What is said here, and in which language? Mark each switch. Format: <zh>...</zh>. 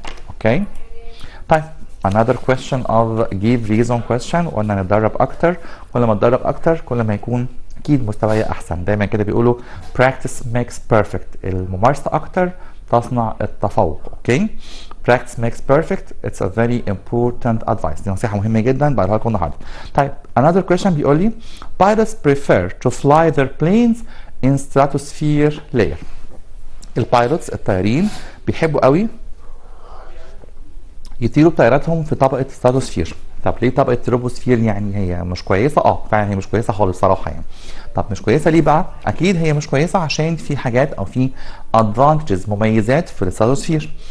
<ar>اوكي طيب</ar> <en>another question of give reason question.</en> <ar>قلنا نتدرب اكتر، كل ما اتدرب اكتر كل ما يكون اكيد مستواي احسن. دايما كده بيقولوا</ar> <en>practice makes perfect،</en> <ar>الممارسه اكتر تصنع التفوق.</ar> <en>Okay practice makes perfect it's a very important advice.</en> <ar>دي نصيحه مهمه جدا بقولها لكم النهارده.</ar> <en>طيب another question</en> <ar>بيقول لي</ar> <en>pilots prefer to fly their planes in stratosphere layer.</en> <ar>البايلوتس الطيارين بيحبوا قوي يطيروا بطياراتهم في طبقه ستراتوسفير. طب ليه طبقه تروبوسفير؟ يعني هي مش كويسه؟ فعلا هي مش كويسه خالص صراحه يعني. طب مش كويسه ليه بقى؟ اكيد هي مش كويسه عشان في حاجات او في ادفانتجز مميزات في الستراتوسفير.</ar>